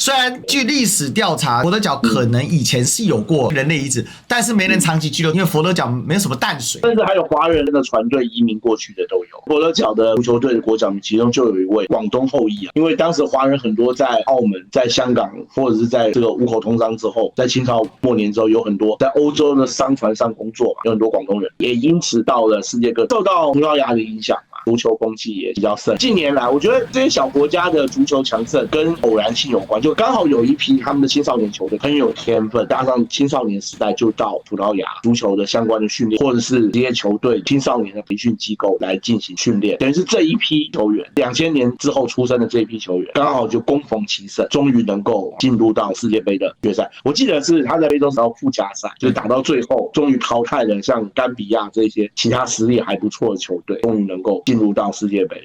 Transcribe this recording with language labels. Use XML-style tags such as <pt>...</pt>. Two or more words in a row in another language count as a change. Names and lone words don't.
<zh>雖然據歷史調查，佛得角可能以前是有過人類遺址，但是沒人長期居留，因為佛得角沒有什麼淡水，甚至還有華人的船隊移民過去的都有。佛得角的足球隊的國腳，其中就有一位廣東後裔啊，因為當時華人很多在澳門、在香港，或者是在這個五口通商之後，在清朝末年之後，有很多在歐洲的商船上工作嘛，有很多廣東人，也因此到了世界各地，受到葡萄牙的影響嘛。足球風氣也比較盛。近年來，我覺得這些小國家的足球強盛跟偶然性有關，就刚好有一批他們的青少年球队很有天分，加上青少年时代就到葡萄牙足球的相關的訓練，或者是這些球队青少年的培訓機構來進行訓練，等於是這一批球員2000年之後出生的這一批球員，剛好就恭逢其盛，終於能夠進入到世界杯的決賽。我記得是他在非洲到附加賽，就是打到最後，終於淘汰了像甘比亞這些其他實力還不錯的球隊，終於能夠進入到世界杯。</zh>